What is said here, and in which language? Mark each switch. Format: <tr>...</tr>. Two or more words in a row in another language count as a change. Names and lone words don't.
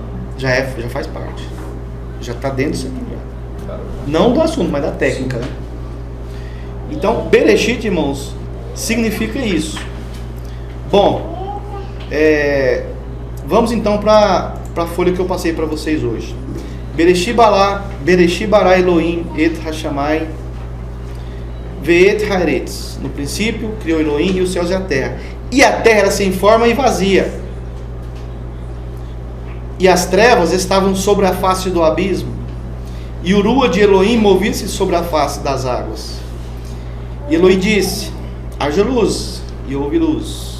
<pt>Já faz parte. Já está dentro disso aqui. Não do assunto, mas da técnica, né? Então, Bereshit, irmãos, significa isso. Bom, vamos então para a folha que eu passei para vocês hoje.</pt> <he>בראשית ברא אלהים את השמים ואת הארץ.</he> <pt>No princípio, criou Elohim e os céus e a terra. E a terra era sem forma e vazia. E as trevas estavam sobre a face do abismo. E o rua de Elohim movia-se sobre a face das águas. E Elohim disse: haja luz, e houve luz.</pt>